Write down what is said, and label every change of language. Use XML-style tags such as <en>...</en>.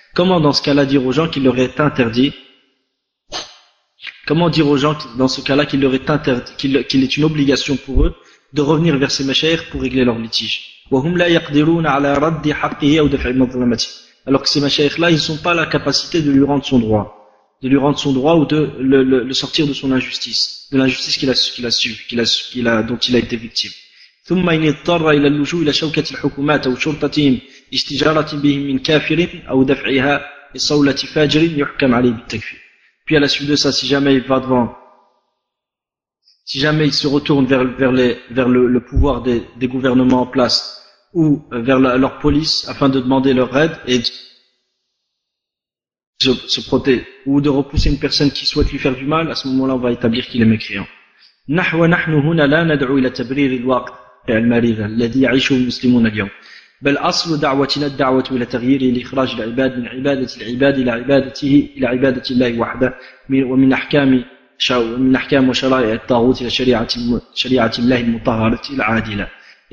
<fr>Comment dans ce cas-là dire aux gens qu'il leur est interdit? Comment dire aux gens dans ce cas-là qu'il leur est interdit, qu'il est une obligation pour eux de revenir vers ces mashaykhs pour régler leurs litiges?</fr> <ar>وَهُمْ لَا يَقْدِرُونَ عَلَى رَدِّ حَقِّهِ أَوْ دَفْعِ مَظْلَمَتِهِ.</ar> <fr>Alors que ces mashaykhs-là, ils n'ont pas la capacité de lui rendre son droit. De lui rendre son droit ou de le sortir de son injustice. De l'injustice dont il a été victime.</fr> <ar>ثم إن اضطر إلى اللجوء إلى شوكة الحكومات أو شرطتهم استجارة بهم من كافر أو دفعها لصولة فاجر يحكم عليه بالتكفير.</ar> <fr>Puis à la suite de ça, si jamais il se retourne vers le pouvoir des gouvernements en place, ou vers leur police afin de demander leur aide et de se protéger ou de repousser une personne qui souhaite lui faire du mal, à ce moment-là on va établir qu'il est mécréant.</fr> <ar>نحن هنا لا ندعو الى تبرير الوقت المريض الذي يعيشه المسلمون اليوم بل اصل دعوتنا الدعوه الى تغيير الاخراج العباد من عباده العباد الى عبادته الى عباده الله وحده ومن احكام وشرائع الطاغوت الى شريعه الله المطهره العادله.</ar>